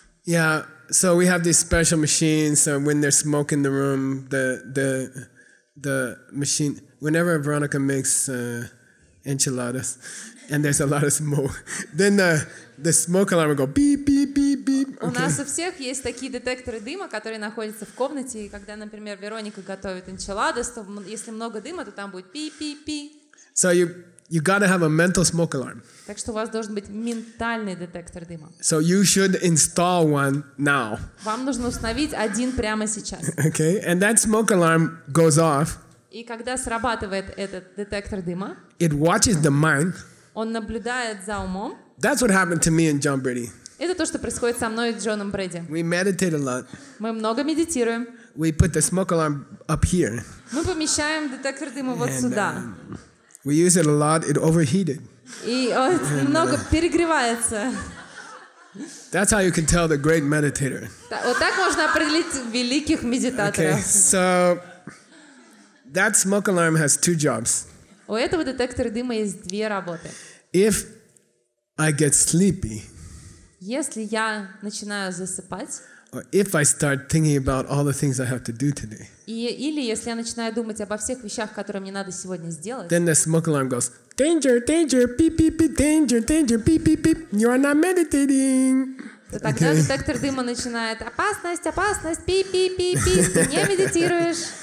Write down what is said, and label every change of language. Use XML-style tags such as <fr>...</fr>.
<en>Yeah, so we have these special machines. So when there's smoke in the room, the machine. Whenever Veronica makes enchiladas, and there's a lot of smoke, then the smoke alarm will go beep beep beep beep.</en> <ru>У нас у всех есть такие детекторы дыма, которые находятся в комнате, и когда, например, Вероника готовит энчиладос, то если много дыма, то там будет пи-пи-пи.</ru> <en>So you gotta have a mental smoke alarm.</en> <ru>Так что у вас должен быть ментальный детектор дыма.</ru> <en>So you should install one now.</en> <ru>Вам нужно установить один прямо сейчас.</ru> <en>Okay, and that smoke alarm goes off.</en> <ru>И когда срабатывает этот детектор дыма,</ru> <en>It watches the mind.</en> <ru>он наблюдает за умом.</ru> <en>That's what happened to me and John Brady.</en> <ru>Это то, что происходит со мной и Джоном Брэди.</ru> <en>We meditate a lot.</en> <ru>Мы много медитируем.</ru> <en>We put the smoke alarm up here.</en> <ru>Мы помещаем детектор дыма вот сюда.</ru> <en>We use it a lot. It overheated.</en> <ru>И он немного перегревается.</ru> <en>That's how you can tell the great meditator.</en> <ru>Вот так можно определить великих медитаторов.</ru> <en>Okay, so that smoke alarm has 2 jobs.</en> <ru>У этого детектора дыма есть 2 работы.</ru> <en>If I get sleepy,</en> <ru>Если я начинаю засыпать,</ru> <en>or if I start thinking about all the things I have to do today,</en> <ru>или если я начинаю думать обо всех вещах, которые мне надо сегодня сделать,</ru> <en>then the smoke alarm goes, danger, danger, beep, beep, beep, danger, danger, beep, beep, beep, you are not meditating.</en> <ru>то тогда детектор дыма начинает опасность, опасность, пи-пи-пи-пи, ты не медитируешь.</ru>